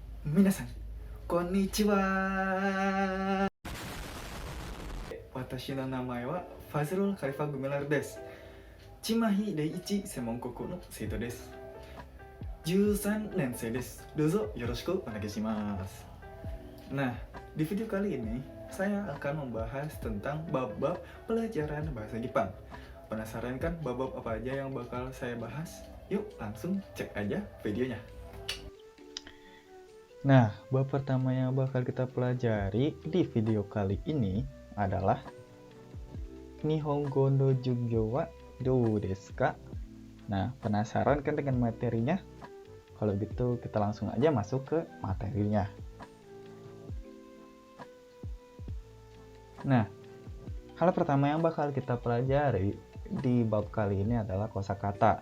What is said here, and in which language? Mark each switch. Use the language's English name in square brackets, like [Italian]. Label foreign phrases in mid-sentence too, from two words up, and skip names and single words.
[Japanese] 皆さん、こんにちは. Watashi no namae wa Fazrul Khalifah Gumelar desu. Chimahi第一専門校の生徒です. 13年生です。どうぞよろしくお願いします. [Indonesian] Nah, di video kali ini saya akan membahas tentang bab-bab pelajaran bahasa Jepang. Penasaran kan bab-bab apa aja yang bakal saya bahas? Yuk langsung cek aja videonya. Nah, bab pertama yang bakal kita pelajari di video kali ini adalah Nihongo no Jugyo wa dou desu ka? Nah, penasaran kan dengan materinya? Kalau gitu kita langsung aja masuk ke materinya. Nah, hal pertama yang bakal kita pelajari di bab kali ini adalah kosakata.